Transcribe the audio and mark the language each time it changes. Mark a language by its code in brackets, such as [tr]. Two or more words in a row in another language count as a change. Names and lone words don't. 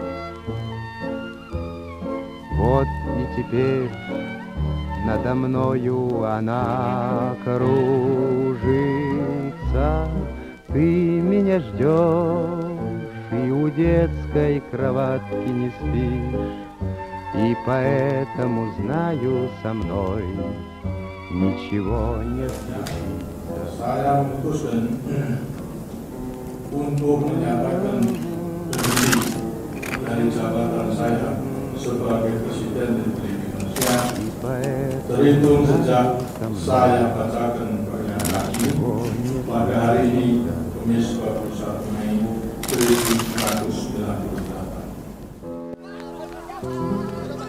[ru] Вот и теперь надо мною она кружится. Ты меня ждешь и у детской кроватки не спишь, и поэтому знаю, со мной ничего не случится. [id] Saya memutuskan untuk menyatakan berhenti dari jabatan saya sebagai Presiden Republik Indonesia terhitung sejak saya bacakan pernyataan ini pada hari ini, Kamis 21 Mei 1998.